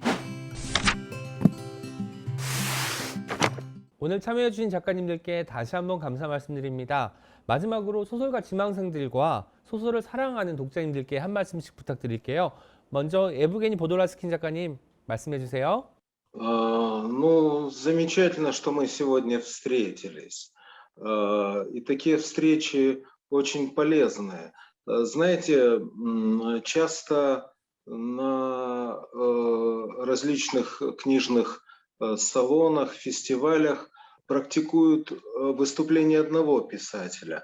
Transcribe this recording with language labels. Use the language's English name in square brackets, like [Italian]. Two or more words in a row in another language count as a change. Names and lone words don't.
[Korean] 오늘 참여해 주신 작가님들께 다시 한번 감사 말씀드립니다. 마지막으로 소설가 지망생들과 소설을 사랑하는 독자님들께 한 말씀씩 부탁드릴게요. 먼저 에브게니 보돌라스킨 작가님 말씀해 주세요. [Russian] Ну, замечательно, что мы сегодня встретились. И такие встречи очень полезные. Знаете, часто на различных книжных салонах, фестивалях практикуют выступление одного писателя.